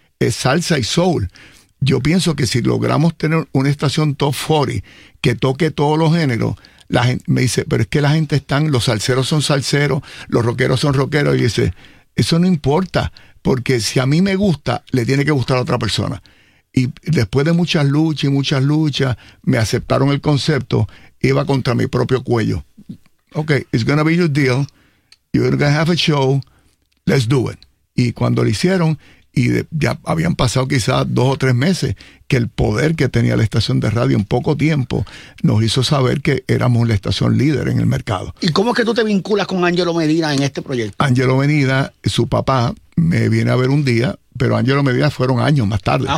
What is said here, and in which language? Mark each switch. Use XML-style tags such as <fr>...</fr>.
<es>Es salsa y soul. Yo pienso que si logramos tener una estación top 40 que toque todos los géneros, la gente me dice, pero es que la gente están, los salseros son salseros, los rockeros son rockeros. Y dice, eso no importa. Porque si a mí me gusta, le tiene que gustar a otra persona. Y después de muchas luchas, me aceptaron el concepto, iba contra mi propio cuello.</es> <en>Ok, it's gonna be your deal, you're gonna have a show, let's do it.</en> <es>Y cuando lo hicieron, y ya habían pasado quizás 2 o 3 meses, que el poder que tenía la estación de radio en poco tiempo nos hizo saber que éramos la estación líder en el mercado. ¿Y cómo es que tú te vinculas con Ángelo Medina en este proyecto? Ángelo Medina, su papá, me viene a ver un día, pero Ángelo Medina fueron años más tarde.</es>